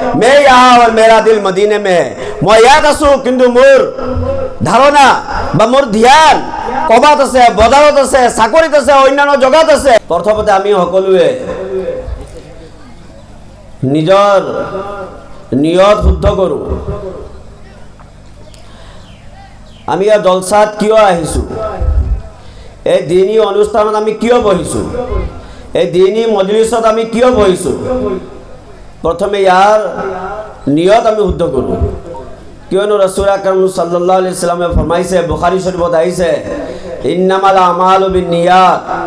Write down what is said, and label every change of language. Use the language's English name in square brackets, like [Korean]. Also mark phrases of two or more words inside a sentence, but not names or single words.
[Hindi] मैं यहाँ और मेरा दिल मदीने में है मैं [Assamese] ইয়াত আছো কিন্তু মোর ধারণা বা মোর ধ্যান কবাত আছে বজাৰত আছে চাকৰিত আছে অন্যান্য জগত আছে প্ৰথমতে আমি সকলোৱে নিজৰ নিয়ত শুদ্ধ কৰো আমি এই জলসাত কিয় আহিছো এই দিনী অনুষ্ঠানত আমি কিয় বহিছো এই দিনী মজলিসত আমি কিয় বহিছো প্রথমে ইয়ার নিয়ত আমি শুদ্ধ কৰো কিয়নো রাসূল আকরাম [Arabic] صلى الله عليه وسلم [Assamese] ফরমাইছে বুখারী শরীফত আইছে [Arabic] إنما الأعمال بالنيات